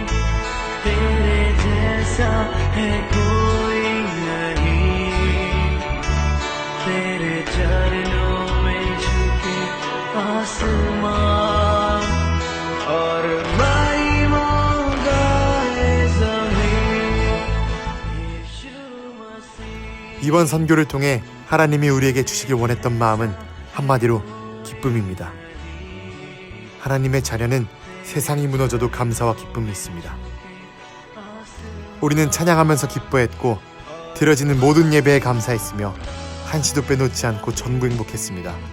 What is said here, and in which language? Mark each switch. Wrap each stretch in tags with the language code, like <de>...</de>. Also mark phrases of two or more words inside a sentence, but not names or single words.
<hi>तेरे जैसा है कोई नहीं तेरे चरणों में झुके आसमान और महिमा गाए ज़मीन यीशु मसीह</hi> <ko>이번 선교를 통해 하나님이 우리에게 주시길 원했던 마음은 한마디로 기쁨입니다. 하나님의 자녀는 세상이 무너져도 감사와 기쁨이 있습니다. 우리는 찬양하면서 기뻐했고 드려지는 모든 예배에 감사했으며 한시도 빼놓지 않고 전부 행복했습니다.</ko>